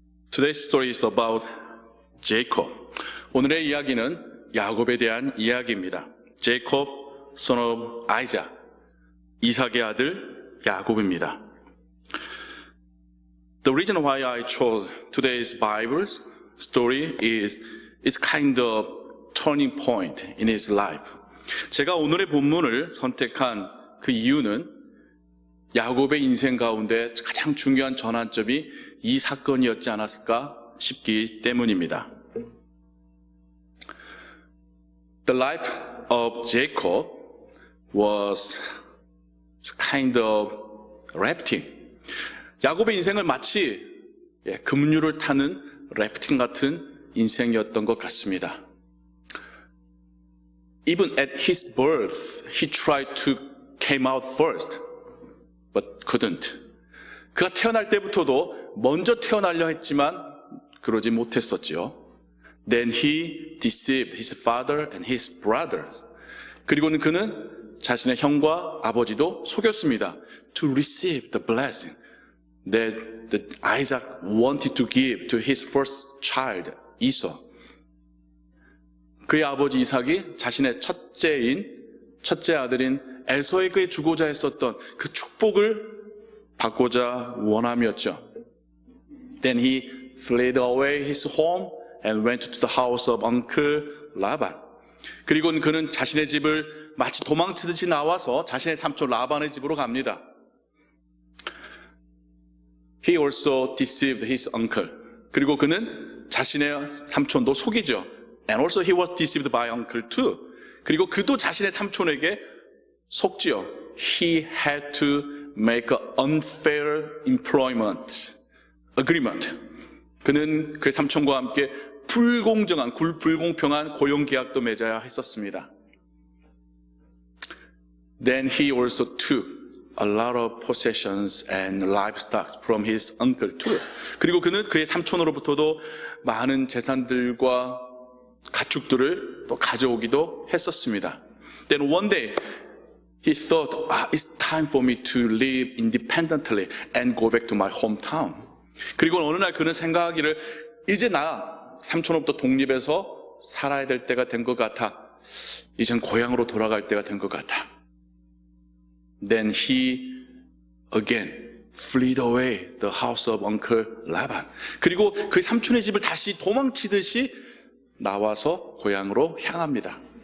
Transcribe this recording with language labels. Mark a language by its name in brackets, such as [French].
[English] Today's story is about Jacob. [Korean] 오늘의 이야기는 야곱에 대한 이야기입니다. [English] Jacob, son of Isaac. [Korean] 이삭의 아들 야곱입니다. [English] The reason why I chose today's Bible story is it's kind of turning point in his life. [Korean] 제가 오늘의 본문을 선택한 그 이유는 야곱의 인생 가운데 가장 중요한 전환점이 이 사건이었지 않았을까 싶기 때문입니다. [English] The life of Jacob was kind of rafting. [Korean] 야곱의 인생을 마치 급류를 타는 래프팅 같은 인생이었던 것 같습니다. [English] Even at his birth, he tried to came out first, but couldn't. [Korean] 그가 태어날 때부터도 먼저 태어나려 했지만 그러지 못했었죠. [English] Then he deceived his father and his brothers. [Korean] 그리고는 그는 자신의 형과 아버지도 속였습니다. [English] To receive the blessing that Isaac wanted to give to his first child, Esau. [Korean] 그의 아버지 이삭이 자신의 첫째 아들인 에서에게 주고자 했었던 그 축복을 받고자 원함이었죠. [English] Then he fled away his home and went to the house of uncle Laban. [Korean] 그리고는 그는 자신의 집을 마치 도망치듯이 나와서 자신의 삼촌 라반의 집으로 갑니다. [English] He also deceived his uncle. [Korean] 그리고 그는 자신의 삼촌도 속이죠. [English] And also he was deceived by uncle too. [Korean] 그리고 그도 자신의 삼촌에게 속지요. [English] He had to make an unfair employment agreement. [Korean] 그는 그의 삼촌과 함께 불공평한 고용 계약도 맺어야 했었습니다. [English] Then he also took a lot of possessions and livestock from his uncle too. [Korean] 그리고 그는 그의 삼촌으로부터도 많은 재산들과 가축들을 또 가져오기도 했었습니다. [English] Then one day he thought, it's time for me to live independently and go back to my hometown. [Korean] 그리고 어느 날 그는 생각하기를 이제 나 삼촌으로부터 독립해서 살아야 될 때가 된 것 같아. 이젠 고향으로 돌아갈 때가 된 것 같아. [English] Then he again fled away the house of uncle Laban. [Korean] 그리고 그 삼촌의 집을 다시 도망치듯이 나와서 고향으로 향합니다.